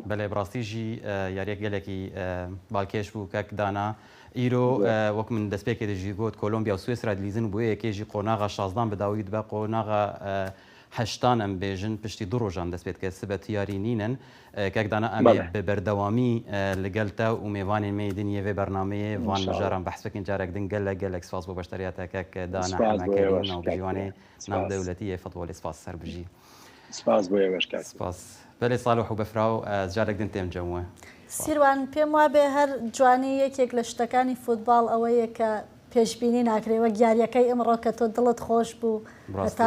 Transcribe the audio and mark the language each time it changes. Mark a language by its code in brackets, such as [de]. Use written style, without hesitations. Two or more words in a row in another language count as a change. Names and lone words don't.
[ku] بەڵێ بڕاستیژی یاریەک گەلێکی باڵکێش بوو کەک دانا ئیرۆ وەک من دەستپێکی دەژی گوت کۆلۆمبیا و سوێسرا دلیزن بۆ یەکێژی قۆناغا 16 بەداویت بە قۆناغا هەشتان ئەم بێژن پشتی دوو ڕۆژان دەست پێت کە سبەت یاری نینن کەکدانا ئەمێ بە بەردەوامی لەگەلتە و میێوانên me دنیە vê بەرنامەیە وان بژاران بەحس بکەین جارێک دن gelek سپاس بۆ بەشتریاتەکە دانا حەمەکەری ناوبژیوانێ ناودەوڵەتیە فوتبۆلی سپاس سەربژی [ckb] سپاس بۆ ئێوەش [ku] سپاس بەلێ ساڵح و بەفرا و جارێک دن تێم جەموە [ckb] سیروان پێم وابێ هەر جوانی یەکێک لە شتەکانی فوتباڵ ئەوەیە کە پێشبینی ناکرێوە یاریەکەی ئەمڕۆ کە تۆ دڵت خۆش بوو هەتا